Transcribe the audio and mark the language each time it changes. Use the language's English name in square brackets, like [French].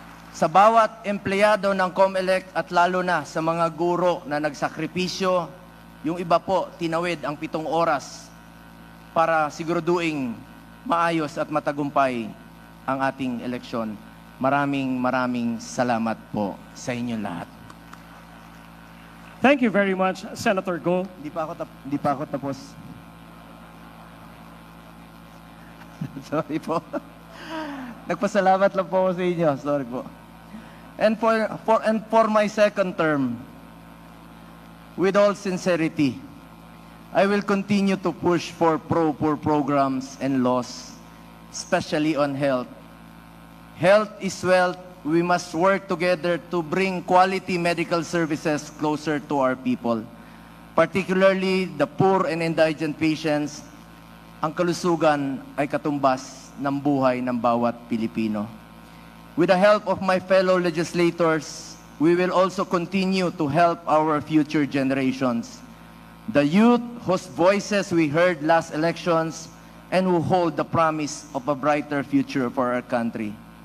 [Filipino] Sa bawat empleyado ng COMELEC at lalo na sa mga guro na nagsakripisyo, yung iba po tinawid ang 7 oras para siguraduing maayos at matagumpay ang ating eleksyon. Maraming salamat po sa inyong lahat. [English] Thank you very much, Senator Go. [Filipino] Hindi pa ako tapos. Sorry po. Nagpasalamat lang po ako sa inyo. Sorry po. [English] And for my second term, with all sincerity, I will continue to push for pro-poor programs and laws, especially on health. Health is wealth. We must work together to bring quality medical services closer to our people, particularly the poor and indigent patients. [Filipino] Ang kalusugan ay katumbas ng buhay ng bawat Pilipino. [English] With the help of my fellow legislators, we will also continue to help our future generations, the youth whose voices we heard last elections and who hold the promise of a brighter future for our country.